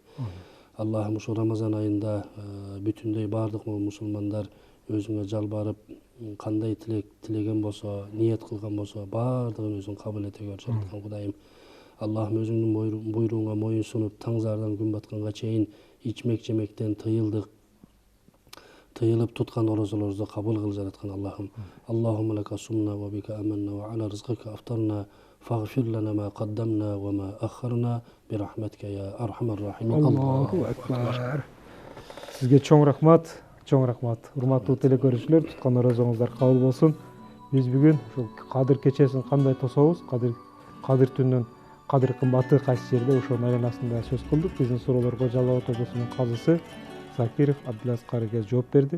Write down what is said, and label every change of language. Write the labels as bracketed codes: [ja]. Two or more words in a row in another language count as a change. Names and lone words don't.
[ky] Аллахым ушул Рамазан айында бүтүндөй баардык мусулмандар өзүңө жалбарып, кандай тилеген болсо, ниет кылган болсо, баардыгын өзүң кабыл эте көр жараткан Кудайым. Аллахым өзүңдүн буйругуңа моюн сунуп, таңзаардан күн батканга чейин ичмек жемектен тыйылып туткан орозолорубузду кабыл кыл жараткан Аллахым. [ar] اللهم لك صمت وبك آمنا وعلى رزقك أفطرنا فاغفر لنا ما قدمنا وما أخرنا برحمتك يا أرحم الراحمين. الله أكبر. [ky] Сизге чоң рахмат. Урматтуу телекөрүүчүлөр, туткан орозоңуздар кабыл болсун. Биз бүгүн ушул Кадыр кечесин кандай тособуз, Кадыр түнүнүн кадыр кымбаты кайсы жерде, ошонун айланасында сөз кылдык. Биздин суроолорго Жалал ата обосунун казысы Закиров Абдулаз карыга жооп берди.